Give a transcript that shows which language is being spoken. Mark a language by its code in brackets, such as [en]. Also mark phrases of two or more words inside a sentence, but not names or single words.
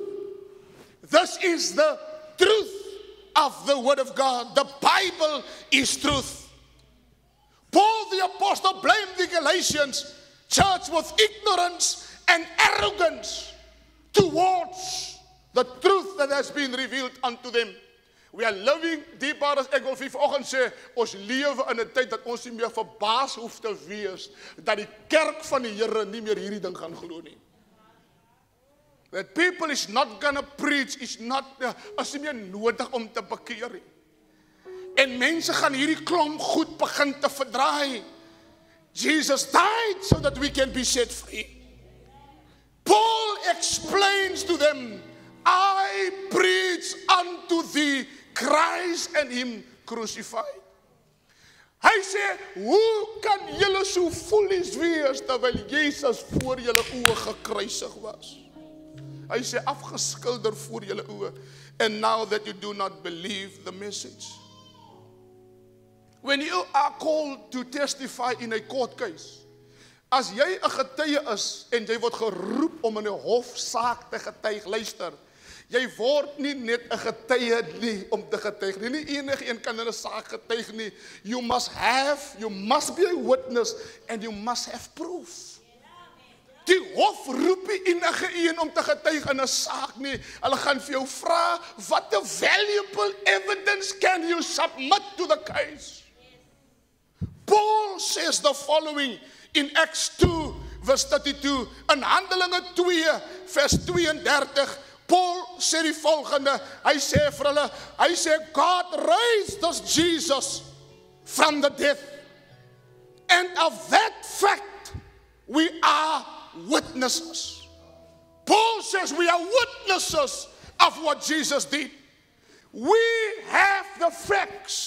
[en] This is the truth of the Word of God. The Bible is truth. Paul the apostle blamed the Galatians church with ignorance and arrogance towards the truth that has been revealed unto them. We are living, [af] die paar as ek wil vir vanoggend sê, ons lewe in 'n tyd dat ons nie meer verbaas hoef te wees dat die kerk van die Here nie meer hierdie ding gaan glo nie. [en] That people is not gonna preach, is not, [af] is nie meer nodig om te bekeer nie. En mense gaan hierdie klomp goed begin te verdraai. [en] Jesus died so that we can be set free. Paul explains to them, I preach unto thee Christ and him crucified. [af] Hy sê, hoe kan julle so foolish wees terwyl Jesus voor julle oë gekruisig was? Hy sê, afgeskilder voor julle oë, [en] and now that you do not believe the message. When you are called to testify in a court case, [af] as jy 'n getuie is en jy word geroep om in 'n hofsaak te getuig, luister, jy word nie net 'n getuie nie om te getuig nie. Nie enige een kan in 'n saak getuig nie. [en] You must be a witness and you must have proof. [af] Die hof roep nie enige een om te getuig in 'n saak nie. Hulle gaan vir jou vra, [en] what a valuable evidence can you submit to the case? Paul says the following in Acts 2 verse 32, [af] in Handelinge 2 vers 32, Paul sê die volgende, hy sê vir hulle, hy sê, [en] God raised this Jesus from the dead, and of that fact we are witnesses. Paul says we are witnesses of what Jesus did. We have the facts.